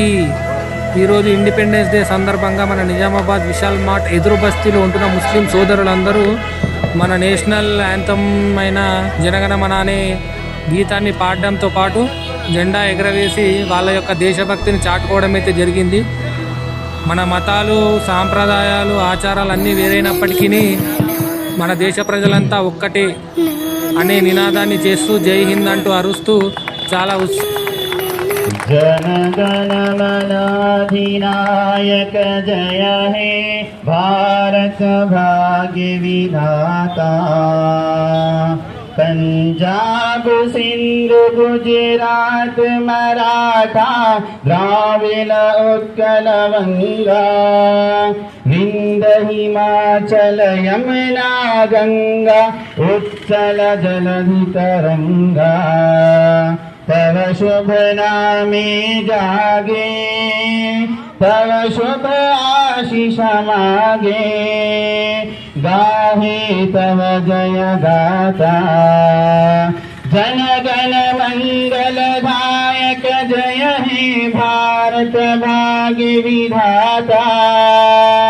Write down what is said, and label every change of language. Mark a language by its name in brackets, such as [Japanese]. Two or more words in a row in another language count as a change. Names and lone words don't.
[Telugu] ఈరోజు [English] Independence Day [Telugu] సందర్భంగా మన నిజామాబాద్ విశాల్ మార్ట్ ఎదురు బస్తీలో ఉంటున్న ముస్లిం సోదరులందరూ మన [English] national anthem [Telugu] అయిన జనగణమన అనే గీతాన్ని పాడడంతో పాటు జెండా ఎగరవేసి వాళ్ళ యొక్క దేశభక్తిని చాటుకోవడం అయితే జరిగింది. మన మతాలు, సాంప్రదాయాలు, ఆచారాలు అన్నీ వేరైనప్పటికీ మన దేశ ప్రజలంతా ఒక్కటే అనే నినాదాన్ని చేస్తూ [Hindi] जय हिंद [Telugu] అంటూ అరుస్తూ చాలా [Bangla] জনগণমনাধিনায়ক জয় হে ভারত ভাগ্য বিধাতা। পাঞ্জাব সিন্ধ গুজরাট মারাঠা দ্রাবিড় উৎকল বঙ্গ বিন্ধ্য হিমাচল যমুনা গঙ্গা উৎকল জলধি তরঙ্গ। তব শুভ নামে জাগে তব শুভ আশিস মাগে গাহে তব জয় গাথা। জন গণ মঙ্গল দায়ক জয় হে ভারত ভাগ্য বিধাতা।